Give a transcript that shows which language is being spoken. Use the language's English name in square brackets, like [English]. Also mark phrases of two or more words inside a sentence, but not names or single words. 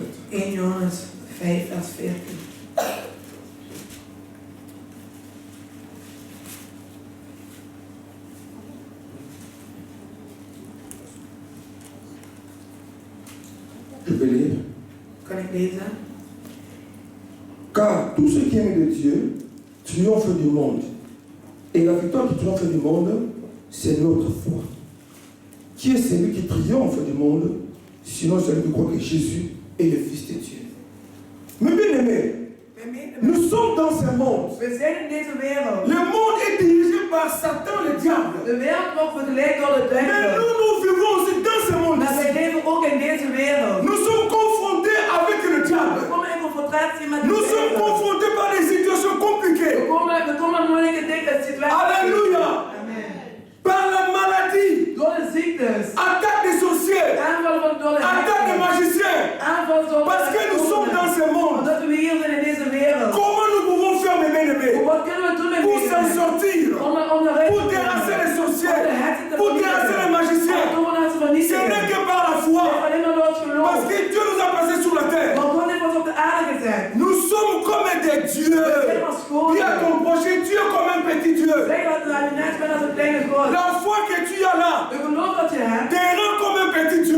[Dutch] 1 Johannes 5, vers 14. [French] Je vais lire. [Dutch] Kan ik lezen? [French] Car tout ce qui aime de Dieu triomphe du monde. Et la victoire qui triomphe du monde, c'est notre foi. Qui est celui qui triomphe du monde, sinon celui qui croit que Jésus est le Fils de Dieu. Mais bien aimés, nous sommes dans ce monde. [Dutch] We zijn in deze wereld. [French] Le monde est dirigé par Satan, le diable. [Dutch] De wereld wordt geleid door de [French] Mais [Dutch] duivel. [French] nous vivons aussi dans ce monde. [Dutch] Maar wij leven ook in deze wereld. [French] Nous sommes confrontés avec le diable. [Dutch] We komen in confrontatie met de [French] Nous sommes [Dutch] duivel. [French] confrontés par des situations compliquées. [Dutch] We komen in moeilijke situaties. [French] Alléluia. Amen. Par la maladie, [Dutch] Door de ziektes. [French] attaque des sorciers, [Dutch] Aanvallen van door de [French] attaque des magiciens. [Dutch] Aanval door [French] Parce que nous sommes dans ce monde. [Dutch] Omdat we hier zijn in deze wereld. [French] Comment nous pouvons faire, mes bien-aimés, [Dutch] Wat kunnen we doen met [French] pour s'en sortir, pour [Dutch] de [French] terrasser les sorciers, pour terrasser les magiciens? Ce n'est que par la foi. Parce que Dieu nous a placés sur la terre. Nous sommes comme des dieux. Dis à ton prochain, tu es comme un petit Dieu. La foi que tu as là te rend comme un petit Dieu.